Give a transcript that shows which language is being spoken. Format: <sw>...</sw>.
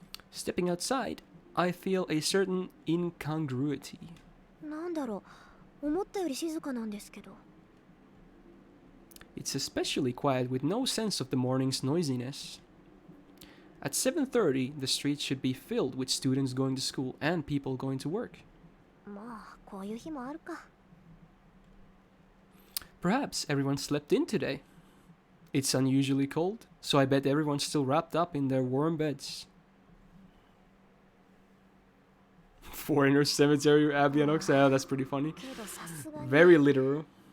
<en>Stepping outside, I feel a certain incongruity.</en> <ja>なんだろう、思ったより静かなんですけど。</ja> <en>It's especially quiet with no sense of the morning's noisiness. At 7:30, the streets should be filled with students going to school and people going to work.</en> <ja>まあ、こういう日もあるか。</ja> <en>Perhaps everyone slept in today. It's unusually cold, so I bet everyone's still wrapped up in their warm beds. Foreigner cemetery, Abianox. Yeah, that's pretty funny. Very literal.</en>